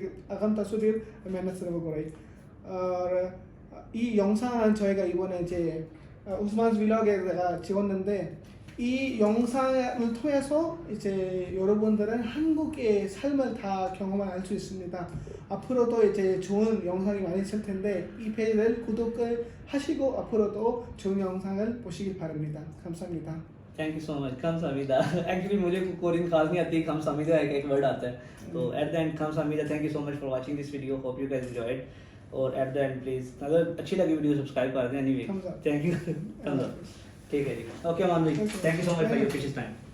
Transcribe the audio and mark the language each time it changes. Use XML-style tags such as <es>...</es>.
<ko>अगम तासु देर मेहनत से वो कराई और ई 영상 저희가 이번에 이제 우스만 블로그에 찍었는데 이 영상을 통해서 이제 여러분들은 한국의 삶을 다 경험할 수 있습니다. 앞으로도 이제 좋은 영상이 많이 있을 텐데 이 페이지를 구독을 하시고 앞으로도 좋은 영상을 보시길 바랍니다. 감사합니다.</ko> <en>thank you so much</en> <ko>खम समीदा।</ko> <hi>एक्चुअली मुझे कोरियन खास नहीं आती, खम समीदा एक वर्ड आता है।</hi> <en>तो at the end</en> <ko>खम समीदा,</ko> <en>Thank you so much for watching this video, hope you guys enjoyed.</en> <hi>और</hi> <en>at the end please</en> <hi>अगर अच्छी लगी वीडियो सब्सक्राइब कर दें।</hi> <en>anyway thank you, thank you,</en> <hi>ठीक है जी,</hi> <en>Okay man भाई, thank you so much for your precious time.</en>